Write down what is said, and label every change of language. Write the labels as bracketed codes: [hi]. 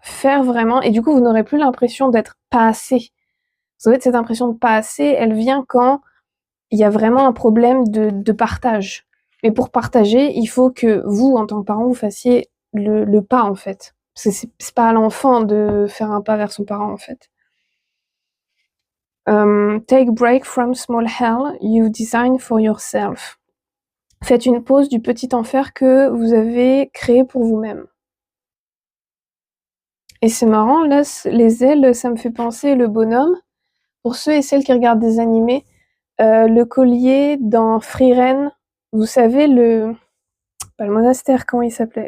[fr] Faire vraiment, et du coup vous n'aurez plus l'impression d'être pas assez. En fait, cette impression de pas assez, elle vient quand il y a vraiment un problème de partage. Mais pour partager, il faut que vous, en tant que parent, vous fassiez le pas en fait. C'est pas à l'enfant de faire un pas vers son parent en fait. [en] Take break from small hell you design for yourself. [fr] Faites une pause du petit enfer que vous avez créé pour vous-même. Et c'est marrant, là, les ailes, ça me fait penser le bonhomme. Pour ceux et celles qui regardent des animés, le collier dans Frieren, vous savez, pas le monastère, comment il s'appelait?